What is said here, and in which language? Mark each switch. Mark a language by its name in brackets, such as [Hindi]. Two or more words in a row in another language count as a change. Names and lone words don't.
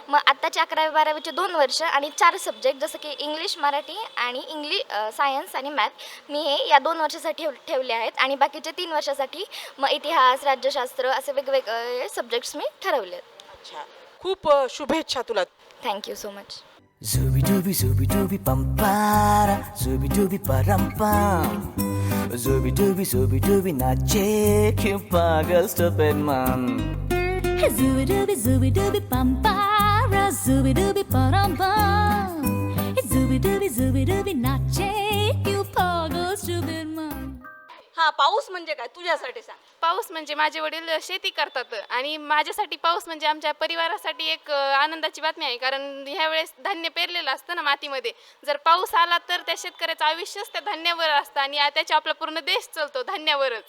[Marathi] मग आत्ताची 11वी 12वीचे 2 वर्ष आणि 4 सब्जेक्ट जसं की इंग्लिश, मराठी आणि सायन्स आणि मॅथ मी हे या 2 वर्षासाठी ठेवले आहेत आणि बाकीचे 3 वर्षासाठी मग इतिहास, राज्यशास्त्र असे वेगवेगळे सब्जेक्ट्स मी ठरवले आहेत. अच्छा, खूप शुभेच्छा तुला. [English] thank you so much. Zubi dubi pam para, zubi dubi param pam. Zubi dubi nache que paga stupid man. Zubi dubi pampara, zubi dubi paramba. Zubi dubi nache, you pago stupid man. [Marathi] हा पाऊस म्हणजे काय तुझ्यासाठी सांग. पाऊस म्हणजे माझे वडील शेती करतात आणि माझ्यासाठी पाऊस म्हणजे आमच्या परिवारासाठी एक आनंदाची बातमी आहे. कारण ह्या वेळेस धान्य पेरलेलं असतं ना मातीमध्ये, जर पाऊस आला तर त्या शेतकऱ्याचं आयुष्यच त्या धान्यावर असतं आणि त्याच्या आपला पूर्ण देश चालतो धान्यावरच.